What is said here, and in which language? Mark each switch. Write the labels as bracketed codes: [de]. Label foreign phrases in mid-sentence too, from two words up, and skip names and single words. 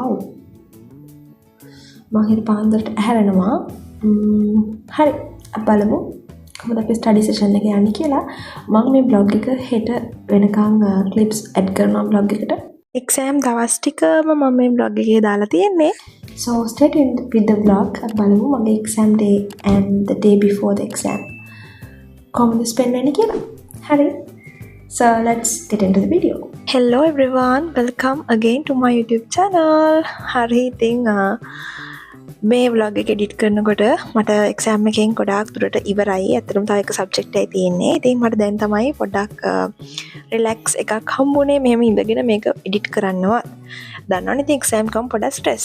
[si] මං හෙට පාන්දරට ඇහැරෙනවා. හරි. අපි බලමු කොහොමද අපි [en] study session [si] එක යන්නේ කියලා. මම මේ බ්ලොග් එක හෙට වෙනකන් [en] clips add [si] කරනවා බ්ලොග් එකට. එක්සෑම් දවස් ටිකම මම මේ බ්ලොග් එකේ දාලා තියෙන්නේ. [en] So stay tuned with the vlog. [si] අපි බලමු මගේ [en] exam day and the day before the exam. [si] කොහොමද ස්පෙන්ඩ් වෙන්නේ කියලා. හරි. [en] So let's get into the video. Hello everyone, welcome again to my YouTube channel. [si] Hari ඉතින් මේ vlog එක edit කරනකොට මට exam එකෙන් ගොඩාක් දුරට ඉවරයි. ඇත්තටම තව එක subject එකයි තියෙන්නේ. ඉතින් මට දැන් තමයි පොඩ්ඩක් relax එකක් හම්බුනේ මෙහෙම ඉඳගෙන මේක edit කරනවා. දන්නවනේ ඉතින් exam එකම පොඩ්ඩක් stress.